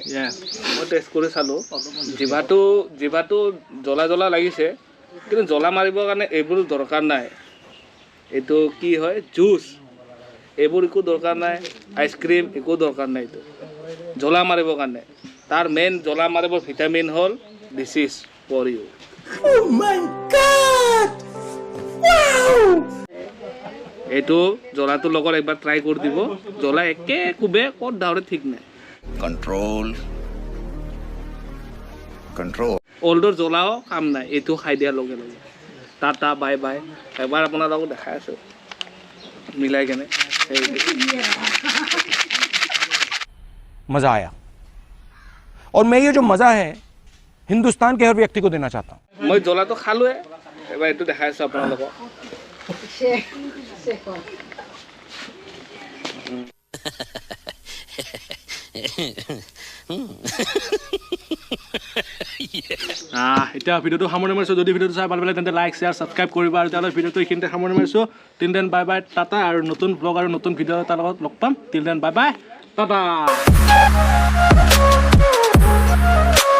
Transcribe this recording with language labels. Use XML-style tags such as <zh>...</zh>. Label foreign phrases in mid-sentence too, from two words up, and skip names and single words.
<as>মই টেষ্ট কৰি চালোঁ জিভাটো জ্বলা লাগিছে কিন্তু জ্বলা মাৰিবৰ কাৰণে এইবোৰ দৰকাৰ নাই এইটো কি হয় জুচ এইবোৰ একো দৰকাৰ নাই আইচক্ৰীম একো দৰকাৰ নাই এইটো জ্বলা মাৰিবৰ কাৰণে তাৰ মেইন জ্বলা মাৰিবৰ ভিটামিন হ'ল</as> <en>this is for you</en> <as>এইটো জ্বলাটোৰ লগত একবাৰ ট্ৰাই কৰি দিব জ্বলা একে কোবে ক'ত ডাউৰে ঠিক নাই कंट्रोल অল্ডৰ জ্বলাও কাম নাই এইটো খাই দিয়াৰ লগে লগে</as> <en>tata bye bye</en> <as>এবাৰ আপোনালোকক দেখাই আছোঁ মিলাই কেনে</as> <hi>मजा आया और मैं ये जो मजा है हिंदुस्तान के हर व्यक्ति को देना चाहता हूँ</hi> <as>মই জ্বলাটো খালোৱে এবাৰ এইটো দেখাই আছোঁ আপোনালোকক এতিয়া ভিডিঅ'টো সামৰণি মাৰিছোঁ যদি ভিডিঅ'টো চাই ভাল পালে তেন্তে</as> <en>like share subscribe</en> <as>কৰিবা আৰু তেতিয়াহ'লে ভিডিঅ'টো এইখিনিতে সামৰণি মাৰিছোঁ</as> <en>till then bye bye tata</en> <as>আৰু নতুন ব্লগ আৰু নতুন ভিডিঅ' এটাৰ লগত লগ পাম</as> <en>till then bye bye tata</en>